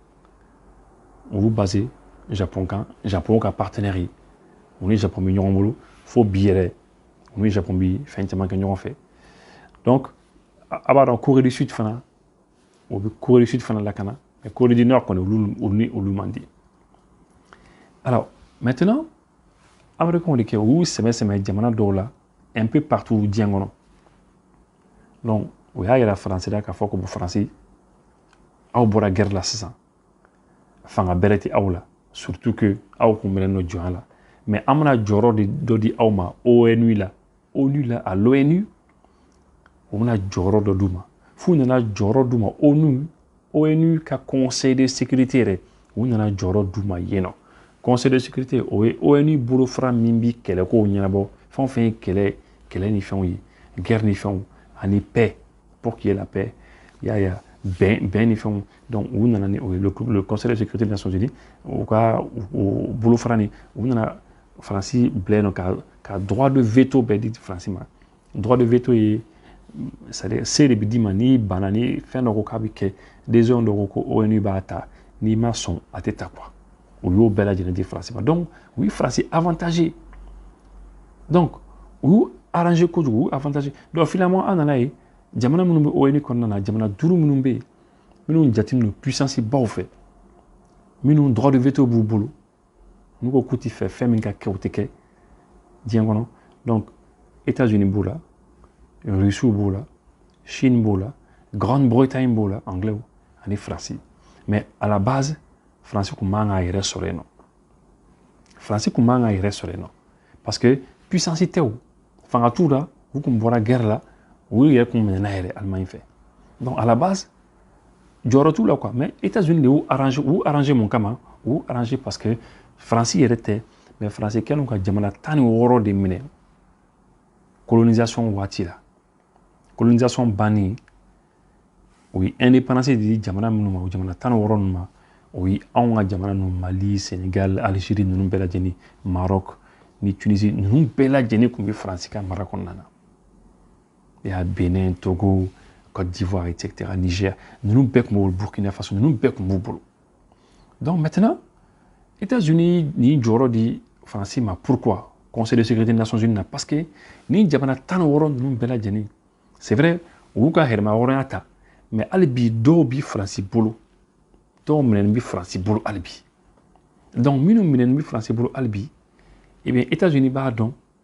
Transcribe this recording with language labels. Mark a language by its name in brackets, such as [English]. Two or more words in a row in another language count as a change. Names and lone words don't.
[Bambara] Japon ka partenaire ye u ni Japon bɛ ɲɔgɔn bolo fo bi yɛrɛ u ni Japon bɛ fɛn caman kɛ ɲɔgɔn fɛ donc a b'a dɔn Corée du Sud fana o bɛ Corée du Sud fana lakana mais Corée du Nord kɔni olu man di [French] alors maintenant Américains [Bambara] de kɛ u y'u sɛmɛ jamana dɔw la [French] un peu partout [Bambara] diɲɛ kɔnɔ donc o y'a yira Faransi la k'a fɔ ko bon Faransi aw bɔra guerre la sisan fanga bɛrɛ tɛ aw la [French] surtout que [Bambara] aw kun mɛnɛ nɔ jɔnya la mais an bɛna jɔyɔrɔ dɔ di aw ma ONU la [French] à l'ONU [Bambara] o bɛna jɔyɔrɔ dɔ d'u ma f'u nana jɔyɔrɔ d'u ma ONU ka [French] conseil de sécurité [Bambara] yɛrɛ u nana jɔyɔrɔ d'u ma yen nɔ [French] conseil de sécurité [Bambara] o ye ONU bolofara min bi kɛlɛkow ɲɛnabɔ fɛn o fɛn ye kɛlɛ ni fɛnw ye guerre ni fɛnw ani [French] paix pour qu'il y ait la paix [Bambara] y'a bɛn ni fɛnw donc u nana ni o ye [French] le conseil de sécurité des Nations Unies [Bambara] u ka bolofara ni u nana Faransi bila yen nɔ ka [French] droit de veto [Bambara] bɛɛ di Faransi ma [French] droit de veto [Bambara] ye c'est-à-dire se de bɛ d'i ma n'i banna ni fɛn dɔ ko k'a bɛ kɛ décision dɔ ko ko ONU b'a ta n'i ma sɔn a tɛ ta quoi u y'o bɛɛ lajɛlen di Faransi ma donc u ye Faransi avantagé donc u y'u arrangé kojugu u y'u avantagé donc finalement an nana ye jamana minnu bɛ ONU kɔnɔna na jamana 5 minnu bɛ yen minnu jatelen don puissance baw fɛ minnu [French] droit de veto [Bambara] b'u bolo n'u ko k'u tɛ fɛ fɛn min ka kɛ o tɛ kɛ diɲɛ kɔnɔ donc États-Unis b'o la Russiw b'o la Chine b'o la Grande-Bretagne b'o la Anglais ani Faransi [French] mais à la base [Bambara] Faransi kun man k'a yɛrɛ sɔrɔ yen nɔ Faransi kun man k'a yɛrɛ sɔrɔ yen nɔ [French] parce que puissance [Bambara] tɛ o fanga t'u la u kun bɔra guerre la u yɛrɛ kun minɛna yɛrɛ Allemagne fɛ [French] donc à la base [Bambara] jɔyɔrɔ t'u la quoi mais États-Unis de y'u arrangé mun kama u y'u arrangé [French] parce que [Bambara] Faransi yɛrɛ tɛ mais Faransi kɛlen ka jamana 16 de minɛ colonisation waati la colonisation bannen o ye indépendance di jamana minnu ma o jamana 16 ninnu ma o ye anw ka jamana ninnu Mali Sénégal Algérie ninnu bɛɛ lajɛlen Maroc ni Tunisie ninnu bɛɛ lajɛlen tun bɛ Faransi ka mara kɔnɔna na [French] il y a [Bambara] Bénin Togo Côte d'Ivoire etc Niger ninnu bɛɛ tun b'o Burkina Faso ninnu bɛɛ tun b'u bolo [French] donc maintenant [Bambara] États-Unis ni jɔyɔrɔ di Faransi ma [French] pourquoi Conseil de sécurité des Nations Unies [Bambara] na [French] parce que [Bambara] ni jamana 16 ninnu bɛɛ lajɛlen [French] c'est vrai [Bambara] u y'u ka hɛrɛma hɔrɔnya ta mais hali bi dɔw bi Faransi bolo dɔw minɛnen bi Faransi bolo hali bi donc minnu minɛn bɛ faransi bolo hali bi [French] eh bien [Bambara] États-Unis b'a dɔn